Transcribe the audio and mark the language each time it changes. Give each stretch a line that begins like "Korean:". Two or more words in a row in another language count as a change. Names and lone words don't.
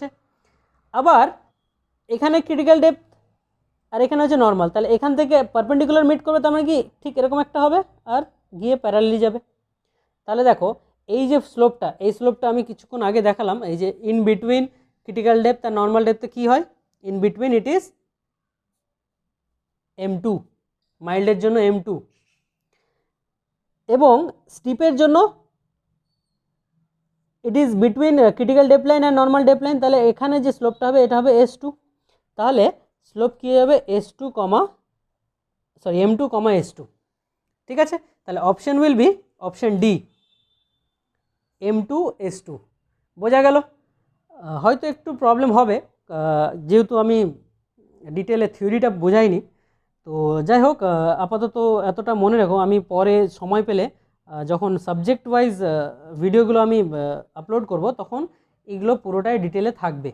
Bangla: আবার এখানে
English: critical depth
Bangla: আর এখানে হচ্ছে নর্মাল, তাহলে এখান থেকে পারপেন্ডিকুলার মিট করবে, তার মানে কি ঠিক এরকম একটা হবে আর গিয়ে প্যারালালি যাবে। তাহলে দেখো এই যে স্লোপটা, এই স্লোপটা আমি কিছুক্ষণ আগে দেখালাম, এই যে
English: in between critical depth
Bangla: আর
English: normal depth
Bangla: কী হয়,
English: in between it is m2,
Bangla: মাইল্ডের জন্য m2, এবং স্টিপের জন্য
English: it is between critical depth line
Bangla: আর
English: normal depth line.
Bangla: তাহলে এখানে যে স্লোপটা হবে এটা হবে s2, তাহলে স্লোপ কী হবে s2, m2, s2। ঠিক আছে, তাহলে
English: option will be option D,
Bangla: m2 s2। বোঝা গেল? হয়তো একটু প্রবলেম হবে যেহেতু আমি ডিটেলে থিওরিটা বোঝাইনি, তো যাই হোক আপাতত এতটা মনে রাখো, আমি পরে সময় পেলে যখন
English: subject wise videos
Bangla: আমি আপলোড করব তখন এগুলো পুরোটাই ডিটেলে থাকবে।